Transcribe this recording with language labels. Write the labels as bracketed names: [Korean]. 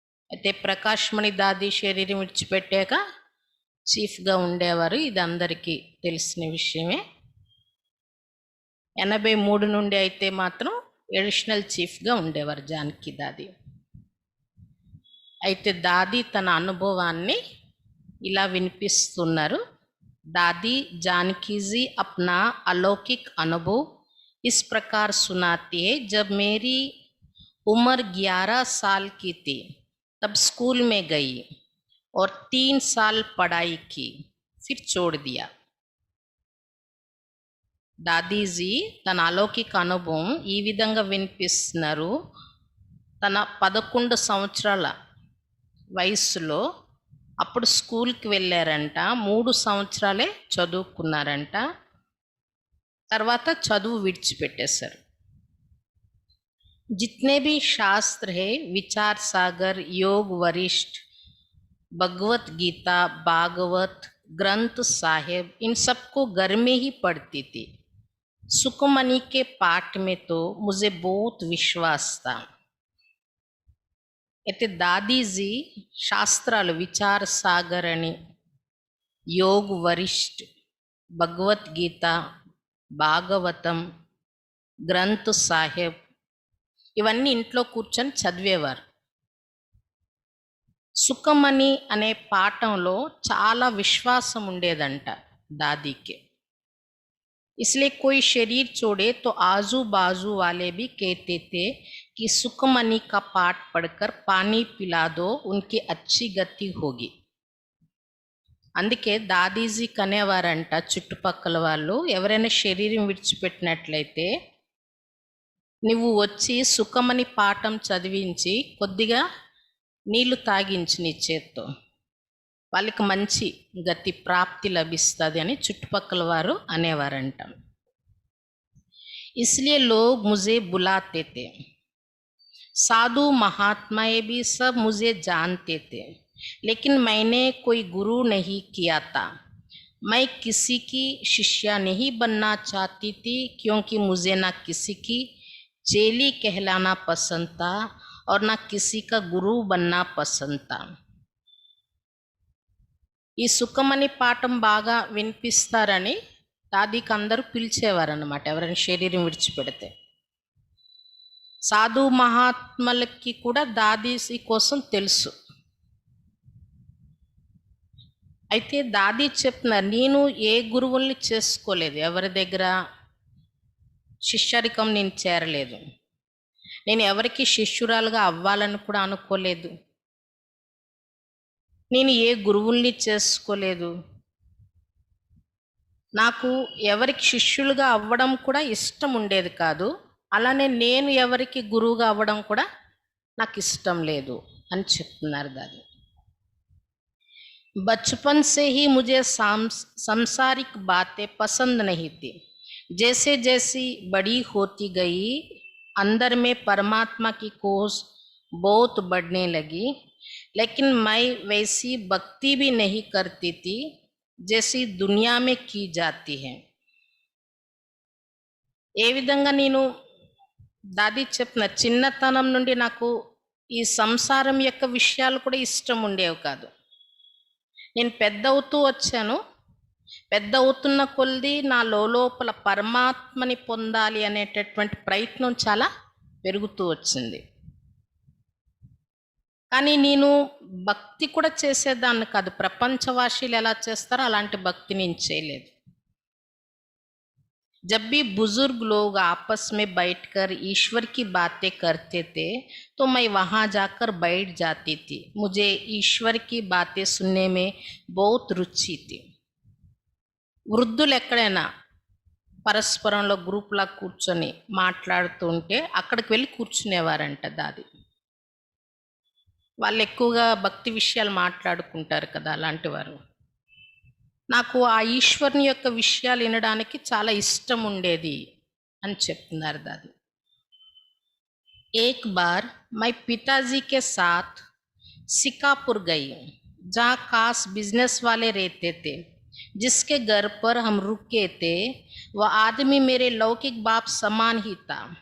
[Telugu] అయితే ప్రకాష్మణి దాది శరీరం విడిచిపెట్టాక చీఫ్గా ఉండేవారు. ఇది అందరికీ తెలిసిన విషయమే. 83 నుండి అయితే మాత్రం ఎడిషనల్ చీఫ్గా ఉండేవారు జానకి దాది. అయితే దాది తన అనుభవాన్ని ఇలా వినిపిస్తున్నారు. [Hindi] दादी जानकी जी अपना अलौकिक अनुभव इस प्रकार सुनाती है। जब मेरी उम्र 11 साल की थी तब स्कूल में गई और 3 साल पढ़ाई की, फिर छोड़ दिया. [Telugu] దాదీజీ తన అలౌకిక అనుభవం ఈ విధంగా వినిపిస్తున్నారు. తన 11 సంవత్సరాల వయసులో అప్పుడు స్కూల్కి వెళ్ళారంట. 3 సంవత్సరాలే చదువుకున్నారంట. తర్వాత చదువు విడిచిపెట్టేశారు. [Hindi] जितने भी शास्त्र है, विचार सागर, योग वरिष्ठ, भगवत गीता, भागवत, ग्रंथ साहिब, इन सबको घर में ही पढ़ती थी. सुखमणि के पाठ में तो मुझे बहुत विश्वास था. [Telugu] అయితే దాదీజీ శాస్త్రాలు విచార సాగర్ అని, యోగ్ వరిష్ఠ్, భగవద్గీత, భాగవతం, గ్రంథ్ సాహెబ్ ఇవన్నీ ఇంట్లో కూర్చొని చదివేవారు. సుఖమణి అనే పాఠంలో చాలా విశ్వాసం ఉండేదంట దాదీకి. [Hindi] इसलिए कोई शरीर छोड़े तो आजू बाजू वाले भी कहते थे कि सुखमणि का पाठ पढ़कर पानी पिला दो, उनकी अच्छी गति होगी. [Telugu] అందుకే దాదీజీ కనేవారంట చుట్టుపక్కల వాళ్ళు, ఎవరైనా శరీరం విడిచిపెట్టినట్లయితే నువ్వు వచ్చి సుఖమణి పాఠం చదివించి కొద్దిగా నీళ్లు తాగించి నీ చేత్తో, వాళ్ళకి మంచి గతి ప్రాప్తి లభిస్తుంది అని చుట్టుపక్కల వారు అనేవారంట. [Hindi] इसलिए लोग मुझे बुलाते थे। साधु महात्माएं भी सब मुझे जानते थे, लेकिन मैंने कोई गुरु नहीं किया था। मैं किसी की शिष्या नहीं बनना चाहती थी, क्योंकि मुझे ना किसी की चेली कहलाना पसंद था और ना किसी का गुरु बनना पसंद था. [Telugu] ఈ సుఖమని పాఠం బాగా వినిపిస్తారని దాదీకి అందరూ పిలిచేవారన్నమాట ఎవరైనా శరీరం విడిచిపెడితే. సాధు మహాత్ములకి కూడా దాదీ కోసం తెలుసు. అయితే దాదీ చెప్తున్నారు, నేను ఏ గురువుల్ని చేసుకోలేదు, ఎవరి దగ్గర శిష్యరికం నేను చేరలేదు, నేను ఎవరికి శిష్యురాలుగా అవ్వాలని కూడా అనుకోలేదు, నేను ఏ గురువుల్ని చేసుకోలేదు, నాకు ఎవరికి శిష్యులుగా అవ్వడం కూడా ఇష్టం ఉండేది కాదు, అలానే నేను ఎవరికి గురువుగా అవ్వడం కూడా నాకు ఇష్టం లేదు అని చెప్తున్నారు దాది. [Hindi] बचपन से ही मुझे सांसारिक बातें पसंद नहीं थी. जैसे जैसी बड़ी होती गई, अंदर में परमात्मा की खोज बहुत बढ़ने लगी, लेकिन मैं वैसी भक्ति भी नहीं करती थी जैसी दुनिया में की जाती है. [Telugu] ఏ విధంగా నేను దాది చెప్పిన చిన్నతనం నుండి నాకు ఈ సంసారం యొక్క విషయాలు కూడా ఇష్టం ఉండేవి కాదు. నేను పెద్ద అవుతూ వచ్చాను. పెద్ద అవుతున్న కొలది నా లోపల పరమాత్మని పొందాలి అనేటటువంటి ప్రయత్నం చాలా పెరుగుతూ వచ్చింది. కానీ నేను భక్తి కూడా చేసేదాన్ని కాదు. ప్రపంచవాసీలు ఎలా చేస్తారో అలాంటి భక్తి నేను చేయలేదు. [Hindi] जब भी बुजुर्ग लोग आपस में बैठकर ईश्वर की बातें करते थे तो मैं वहाँ जाकर बैठ जाती थी. मुझे ईश्वर की बातें सुनने में बहुत रुचि थी. [Telugu] వృద్ధులు ఎక్కడైనా పరస్పరంలో గ్రూప్లా కూర్చొని మాట్లాడుతుంటే అక్కడికి వెళ్ళి కూర్చునేవారంట దాది. వాళ్ళు ఎక్కువగా భక్తి విషయాలు మాట్లాడుకుంటారు కదా, అలాంటి వారు. నాకు ఆ ఈశ్వరుని యొక్క విషయాలు వినడానికి చాలా ఇష్టం ఉండేది అని చెప్తున్నారు దాది. [Hindi] एक बार मैं पिताजी के साथ सिकापुर गई, जहाँ खास बिजनेस वाले रहते थे. जिसके घर पर हम रुके थे वह आदमी मेरे लौकिक बाप समान ही था.